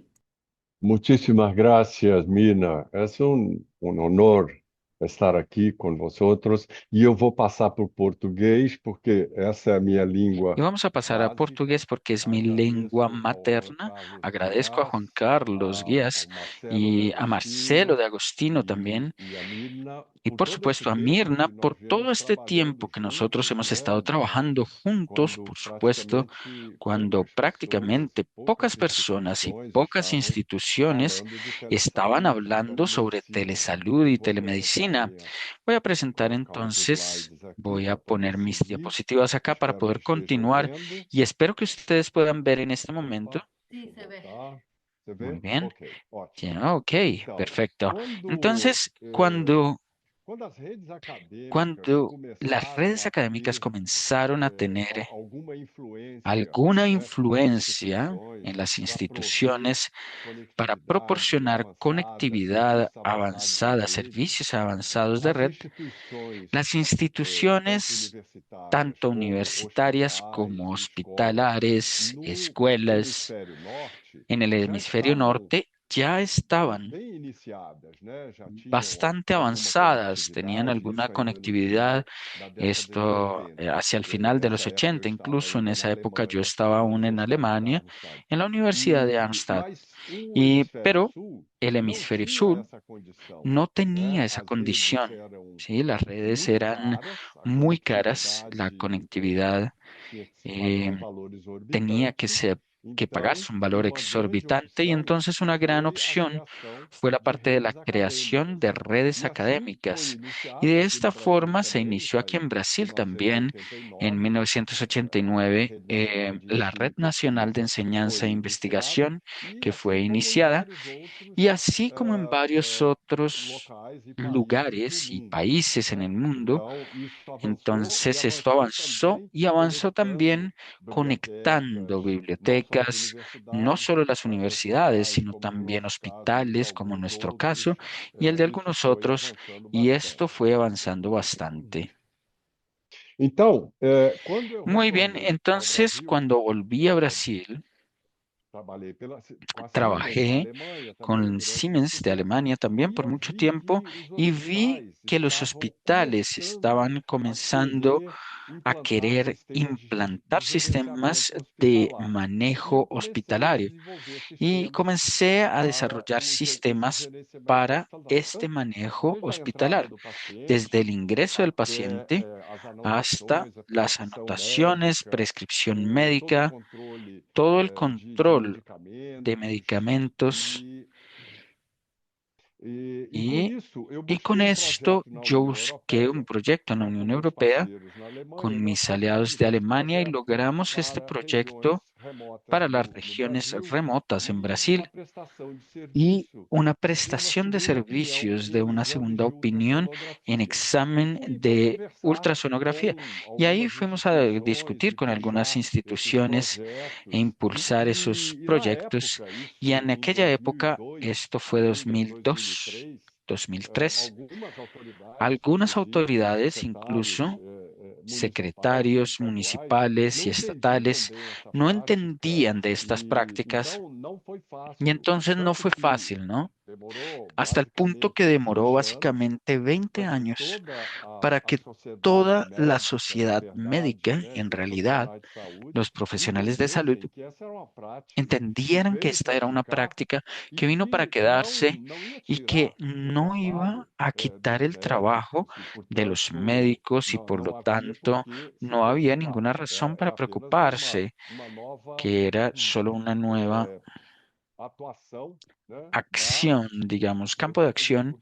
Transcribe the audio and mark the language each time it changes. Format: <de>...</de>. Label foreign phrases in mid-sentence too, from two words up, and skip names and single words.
<es>Muchísimas gracias, Mina. Es un honor estar aquí con vosotros y yo voy a pasar por portugués porque esa es mi Y lengua vamos a pasar a básica. portugués porque es mi lengua</es> <pt>Agradeço ao Juan</pt> <es>materna.</es> <pt>Carlos</pt> <es>Agradezco a</es> <pt>Dias,</pt> <es>Juan Carlos</es> <pt>ao</pt> <es>Guías</es> <pt>Marcelo de</pt> <es>y a Marcelo</es> <pt>Agostinho</pt> <es>de Agostino también,</es> <pt>e a Mirna</pt> <es>y por</es> <pt>por todo esse</pt> <es>supuesto a</es> <pt>tempo</pt> <es>Mirna</es> <pt>que</pt> <es>por</es> <pt>nós</pt> <es>todo</es> <pt>viemos</pt> <es>este</es> <pt>trabalhando</pt> <es>tiempo que nosotros</es> <pt>juntos,</pt> <es>hemos</es> <pt>né?</pt> <es>estado trabajando juntos,</es> <pt>Quando</pt> <es>por supuesto,</es> <pt>praticamente</pt> <es>cuando</es> <pt>poucas pessoas e</pt> <es>prácticamente</es> <pt>poucas</pt> <es>pocas personas y</es> <pt>instituições</pt> <es>pocas</es> <pt>estavam</pt> <es>instituciones</es> <pt>falando de</pt> <es>estaban</es> <pt>telesaúde, de</pt> <es>hablando sobre</es> <pt>telemedicina.</pt> <es>telesalud</es> <pt>Eu</pt> <es>y</es> <pt>vou</pt> <es>telemedicina.</es> <pt>apresentar,</pt> <es>Voy a presentar</es> <pt>colocar os</pt> <es>entonces,</es> <pt>slides aqui</pt> <es>voy a</es> <pt>para poder</pt> <es>poner mis</es> <pt>seguir.</pt> <es>diapositivas acá para</es> <pt>Espero que</pt> <es>poder</es> <pt>estejam</pt> <es>continuar</es> <pt>vendo.</pt> <es>y espero que ustedes puedan ver en este momento.</es> <pt>Opa, deixa</pt> <es>Sí,</es> <pt>eu</pt> <es>se ve.</es> <pt>voltar. Você</pt> <es>Muy</es> <pt>vê?</pt> <es>bien.</es> <pt>Ok, ótimo.</pt> <es>Ya, ok,</es> <pt>Então,</pt> <es>perfecto. Entonces,</es> <pt>quando as redes acadêmicas</pt> <es>cuando las</es> <pt>começaram</pt> <es>redes</es> <pt>a</pt> <es>académicas</es> <pt>ter</pt> <es>comenzaron a tener</es> <pt>alguma influência,</pt> <es>alguna</es> <pt>né, nas</pt> <es>influencia</es> <pt>instituições</pt> <es>en las</es> <pt>para prover</pt> <es>instituciones para</es> <pt>conectividade</pt> <es>proporcionar</es> <pt>avançada,</pt> <es>conectividad</es> <pt>serviços avançados de</pt> <es>avanzada,</es> <pt>rede,</pt> <es>servicios avanzados de</es> <pt>as</pt> <es>red,</es> <pt>instituições,</pt> <es>las</es> <pt>tanto</pt> <es>instituciones,</es> <pt>universitárias</pt> <es>tanto</es> <pt>como</pt> <es>universitarias</es> <pt>hospitais</pt> <es>como</es> <pt>e escolas,</pt> <es>hospitalares,</es> <pt>no</pt> <es>escuelas</es> <pt>hemisfério norte,</pt> <es>en el</es> <pt>já</pt> <es>hemisferio</es> <pt>estavam</pt> <es>norte ya estaban</es> <pt>bem iniciadas, né? Já tinham</pt> <es>bastante</es> <pt>alguma</pt> <es>avanzadas, tenían</es> <pt>conectividade,</pt> <es>alguna</es> <pt>isso ainda no</pt> <es>conectividad,</es> <pt>final da década de</pt> <es>esto</es> <pt>80.</pt> <es>hacia el final de los</es> <pt>Nessa época eu</pt> <es>80,</es> <pt>estava</pt> <es>incluso en</es> <pt>ainda na</pt> <es>esa época yo</es> <pt>Alemanha,</pt> <es>estaba</es> <pt>na</pt> <es>aún en</es> <pt>Universidade de</pt> <es>Alemania,</es> <pt>Darmstadt.</pt> <es>en la Universidad de Arnstadt,</es> <pt>Mas o hemisfério</pt> <es>pero</es> <pt>sul</pt> <es>el</es> <pt>não</pt> <es>hemisferio</es> <pt>tinha</pt> <es>sur</es> <pt>essa condição,</pt> <es>no</es> <pt>né?</pt> <es>tenía esa</es> <pt>As redes</pt> <es>condición,</es> <pt>eram</pt> <es>¿sí? Las redes</es> <pt>muito</pt> <es>eran</es> <pt>caras, a</pt> <es>muy caras, la</es> <pt>conectividade</pt> <es>conectividad</es> <pt>tinha que se pagar eh, um valor</pt> <es>tenía que</es> <pt>exorbitante.</pt> <es>ser que</es> <pt>Então,</pt> <es>pagarse un valor</es> <pt>uma grande</pt> <es>exorbitante y</es> <pt>opção</pt> <es>entonces una gran</es> <pt>foi a</pt> <es>opción</es> <pt>criação</pt> <es>fue la</es> <pt>de</pt> <es>parte de la</es> <pt>redes</pt> <es>creación</es> <pt>acadêmicas.</pt> <es>de redes</es> <pt>E assim foi</pt> <es>académicas. Y</es> <pt>iniciada</pt> <es>de</es> <pt>aqui no</pt> <es>esta</es> <pt>Brasil</pt> <es>forma se</es> <pt>também,</pt> <es>inició</es> <pt>isso</pt> <es>aquí</es> <pt>aí</pt> <es>en</es> <pt>em</pt> <es>Brasil también en</es> <pt>1989, a</pt> <es>1989</es> <pt>Rede Nacional de</pt> <es>la Red</es> <pt>Ensino e</pt> <es>Nacional de</es> <pt>Pesquisa</pt> <es>Enseñanza</es> <pt>foi</pt> <es>e</es> <pt>iniciada,</pt> <es>Investigación</es> <pt>e</pt> <es>que fue</es> <pt>assim como em</pt> <es>iniciada</es> <pt>vários outros</pt> <es>y así como en varios otros</es> <pt>locais e países do</pt> <es>lugares y</es> <pt>mundo,</pt> <es>países en</es> <pt>né?</pt> <es>el mundo.</es> <pt>Então, isso avançou e</pt> <es>Entonces esto</es> <pt>avançou</pt> <es>avanzó</es> <pt>também</pt> <es>y avanzó</es> <pt>conectando</pt> <es>también</es> <pt>bibliotecas,</pt> <es>conectando</es> <pt>não só as</pt> <es>bibliotecas, no</es> <pt>universidades,</pt> <es>solo las</es> <pt>mas</pt> <es>universidades,</es> <pt>hospitais,</pt> <es>sino</es> <pt>como no</pt> <es>también</es> <pt>nosso caso, e</pt> <es>hospitales, como en</es> <pt>alguns</pt> <es>nuestro</es> <pt>outros.</pt> <es>caso, y el de</es> <pt>Isso</pt> <es>algunos</es> <pt>foi</pt> <es>otros,</es> <pt>avançando</pt> <es>y esto</es> <pt>bastante.</pt> <es>fue avanzando bastante.</es> <pt>Então, quando eu</pt> <es>Muy bien,</es> <pt>retornei ao</pt> <es>entonces</es> <pt>Brasil,</pt> <es>cuando volví a</es> <pt>é,</pt> <es>Brasil,</es> <pt>trabalhei com a Siemens na</pt> <es>trabajé</es> <pt>Alemanha também</pt> <es>con</es> <pt>durante muito</pt> <es>Siemens de</es> <pt>tempo</pt> <es>Alemania también</es> <pt>e</pt> <es>por</es> <pt>eu</pt> <es>mucho</es> <pt>vi</pt> <es>tiempo</es> <pt>que os</pt> <es>y vi</es> <pt>hospitais</pt> <es>que los</es> <pt>estavam</pt> <es>hospitales</es> <pt>começando</pt> <es>estaban</es> <pt>a</pt> <es>comenzando</es> <pt>querer</pt> <es>a</es> <pt>implantar</pt> <es>querer</es> <pt>sistemas</pt> <es>implantar</es> <pt>de</pt> <es>sistemas</es> <pt>gerenciamento</pt> <es>de</es> <pt>hospitalar. E</pt> <es>manejo</es> <pt>eu comecei a</pt> <es>hospitalario</es> <pt>desenvolver</pt> <es>y</es> <pt>sistemas</pt> <es>comencé a</es> <pt>para</pt> <es>desarrollar</es> <pt>esse</pt> <es>sistemas</es> <pt>gerenciamento</pt> <es>para</es> <pt>hospitalar,</pt> <es>este</es> <pt>tanto</pt> <es>manejo</es> <pt>desde a entrada</pt> <es>hospitalario,</es> <pt>do</pt> <es>desde</es> <pt>paciente</pt> <es>el ingreso del</es> <pt>até</pt> <es>paciente</es> <pt>as</pt> <es>hasta</es> <pt>anotações, a</pt> <es>las</es> <pt>prescrição</pt> <es>anotaciones,</es> <pt>médica,</pt> <es>prescripción</es> <pt>todo o</pt> <es>médica,</es> <pt>controle</pt> <es>todo el</es> <pt>de</pt> <es>control de</es> <pt>medicamentos</pt> <es>medicamentos.</es> <pt>e, e com</pt> <es>Y,</es> <pt>isso eu</pt> <es>y con</es> <pt>busquei um</pt> <es>esto</es> <pt>projeto na</pt> <es>yo</es> <pt>União</pt> <es>busqué un</es> <pt>Europeia</pt> <es>proyecto en la</es> <pt>com</pt> <es>Unión</es> <pt>meus</pt> <es>Europea</es> <pt>parceiros na Alemanha e</pt> <es>con</es> <pt>nós</pt> <es>mis aliados</es> <pt>conseguimos</pt> <es>de</es> <pt>esse</pt> <es>Alemania y</es> <pt>projeto</pt> <es>logramos este</es> <pt>para regiões</pt> <es>proyecto</es> <pt>remotas</pt> <es>para las</es> <pt>no</pt> <es>regiones</es> <pt>Brasil</pt> <es>remotas en</es> <pt>e uma</pt> <es>Brasil</es> <pt>prestação de</pt> <es>y</es> <pt>serviço</pt> <es>una</es> <pt>de uma</pt> <es>prestación de</es> <pt>segunda opinião</pt> <es>servicios de</es> <pt>em</pt> <es>una</es> <pt>exames</pt> <es>segunda</es> <pt>de</pt> <es>opinión en</es> <pt>ultrassonografia. E</pt> <es>examen</es> <pt>fui então</pt> <es>de</es> <pt>conversar</pt> <es>ultrasonografía.</es> <pt>com</pt> <es>Y ahí</es> <pt>algumas</pt> <es>fuimos a</es> <pt>instituições</pt> <es>discutir</es> <pt>e</pt> <es>con algunas</es> <pt>puxar esses</pt> <es>instituciones e</es> <pt>projetos.</pt> <es>impulsar esos</es> <pt>E na</pt> <es>proyectos.</es> <pt>época,</pt> <es>Y</es> <pt>isso</pt> <es>en</es> <pt>em</pt> <es>aquella época,</es> <pt>2002</pt> <es>esto fue</es> <pt>ainda,</pt> <es>2002,</es> <pt>2003,</pt> <es>2003,</es> <pt>algumas autoridades,</pt> <es>algunas</es> <pt>inclusive</pt> <es>autoridades,</es> <pt>secretários</pt> <es>incluso</es> <pt>municipais e</pt> <es>secretarios</es> <pt>estaduais,</pt> <es>municipales</es> <pt>não</pt> <es>y</es> <pt>entendiam</pt> <es>estatales,</es> <pt>bem essa</pt> <es>no</es> <pt>prática</pt> <es>entendían de estas</es> <pt>e</pt> <es>prácticas</es> <pt>então não foi</pt> <es>y</es> <pt>fácil,</pt> <es>entonces no</es> <pt>tanto</pt> <es>fue</es> <pt>que</pt> <es>fácil, ¿no? hasta el punto que demoró básicamente 20 años para que toda la sociedad médica, en realidad, los profesionales de salud, entendieran que esta era una práctica que vino para quedarse y que no iba a quitar el trabajo de los médicos y por lo tanto no había ninguna razón para preocuparse, que era solo una nueva acción, digamos, campo de acción.</es>